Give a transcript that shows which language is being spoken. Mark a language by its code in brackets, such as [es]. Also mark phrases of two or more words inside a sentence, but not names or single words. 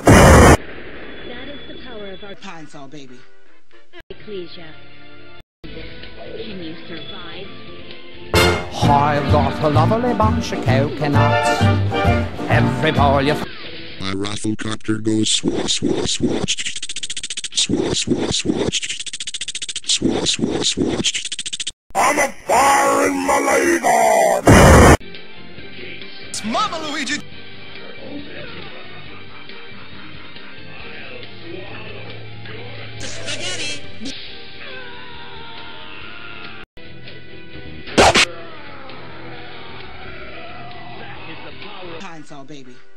[en] That is the power of our Pine Sol, baby. ecclesia. Can you survive? I've got a lovely bunch of coconuts. Every ball you My rafflecopter goes swa swa swatch. Swa swa swatch. Swa swa swatch. I'm a fire in my leg on! It's Mama Luigi! Pine Sol, baby.